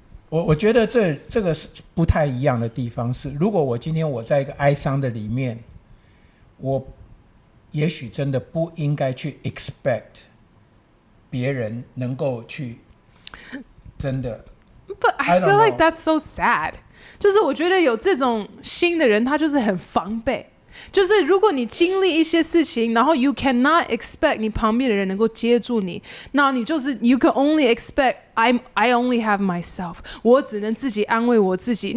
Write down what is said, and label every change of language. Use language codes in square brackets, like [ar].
[zh] 我觉得这个是不太一样的地方是，如果我今天我在一个哀伤的里面，我也许真的不应该去 expect 别人能够去真的。 [en] But I feel like that's so sad。 [zh] 就是我觉得有这种心的人，他就是很防备。就是如果你经历一些事情，然后 [en] you cannot expect [zh] 你旁边的人能够接住你，那你就是 [en] you can only expect I only have myself， [zh] 我只能自己安慰我自己。